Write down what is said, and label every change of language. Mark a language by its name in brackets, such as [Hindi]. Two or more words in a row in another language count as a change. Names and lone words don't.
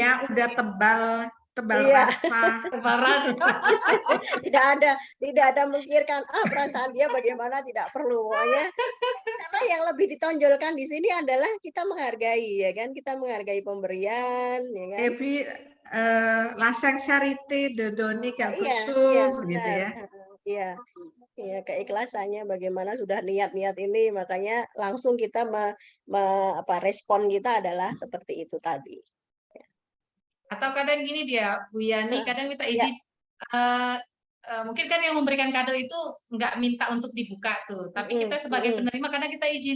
[Indonesian] Iya, udah tebal Iya. rasa. Tebal rasa. tidak ada memikirkan perasaan dia bagaimana, tidak perlu pokoknya. Karena yang lebih ditonjolkan di sini adalah kita menghargai, ya kan, kita menghargai pemberian, ya kan. [French] Et puis la sincérité de donner quelque [Indonesian] Iya, [French] chose gitu [Indonesian] benar. ya. Iya. Iya, keikhlasannya bagaimana sudah niat-niat ini, makanya langsung kita respon kita adalah seperti itu tadi. Atau kadang gini dia, Bu Yani, kadang minta izin. Mungkin kan yang memberikan kado itu nggak minta untuk dibuka tuh, tapi kita sebagai penerima kadang kita izin.